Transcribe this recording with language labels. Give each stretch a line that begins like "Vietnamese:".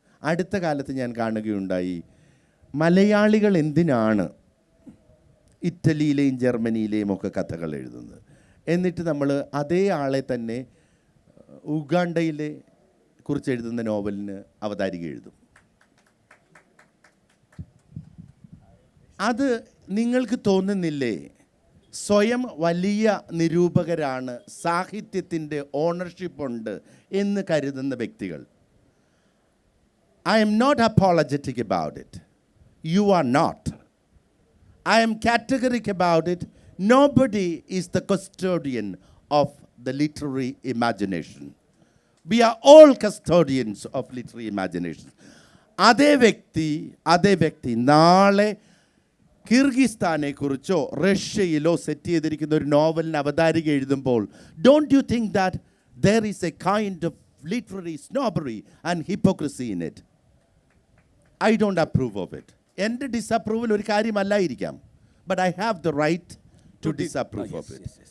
Malayalam: അടുത്ത കാലത്ത് ഞാൻ കാണുകയുണ്ടായി, മലയാളികൾ എന്തിനാണ് ഇറ്റലിയിലെയും ജർമ്മനിയിലെയും ഒക്കെ കഥകൾ എഴുതുന്നത്, എന്നിട്ട് നമ്മൾ അതേ ആളെ തന്നെ ഉഗാണ്ടയിലെ കുറിച്ച് എഴുതുന്ന നോവലിന് അവതാരിക എഴുതും. അത് നിങ്ങൾക്ക് തോന്നുന്നില്ലേ സ്വയം വലിയ നിരൂപകരാണ്, സാഹിത്യത്തിൻ്റെ ഓണർഷിപ്പ് ഉണ്ട് എന്ന് കരുതുന്ന വ്യക്തികൾ?
English: I am not apologetic about it. You are not. I am categoric about it. Nobody is the custodian of the literary imagination. We are all custodians of literary imagination.
Malayalam: അതേ വ്യക്തി നാളെ കിർഗിസ്ഥാനെ കുറിച്ചോ റഷ്യയിലോ സെറ്റ് ചെയ്തിരിക്കുന്ന ഒരു നോവലിന് അവതാരിക എഴുതുമ്പോൾ,
English: Don't you think that there is a kind of literary snobbery and hypocrisy in it? I don't approve of it.
Malayalam: എൻ്റെ disapproval ഒരു കാര്യമല്ലായിരിക്കാം,
English: but I have the right to disapprove of it.